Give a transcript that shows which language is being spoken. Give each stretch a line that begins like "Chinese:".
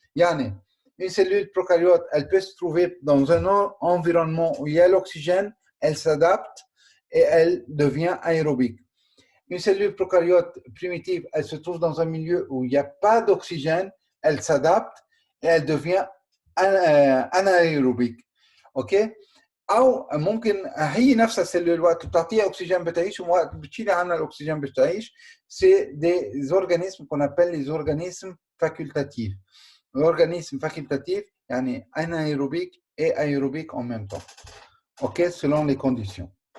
Arabic: يعني
French: une cellule prokaryote elle peut se trouver dans un environnement où il y a l'oxygène, elle s'adapte et elle devient aérobique. Une cellule prokaryote primitive, elle se trouve dans un milieu où il n'y a pas d'oxygène, elle s'adapte et elle devient anaérobique. OK?
Arabic: أو ممكن هي نفس السلول وقت بتعطيها أكسجين بتعيش ووقت بتشيلي عنها الأكسجين بتعيش.
French: C'est des organismes qu'on appelle les organismes facultatifs. L'organisme facultatif
Arabic: يعني
French: anaérobique et aérobique en même temps. OK, selon les conditions.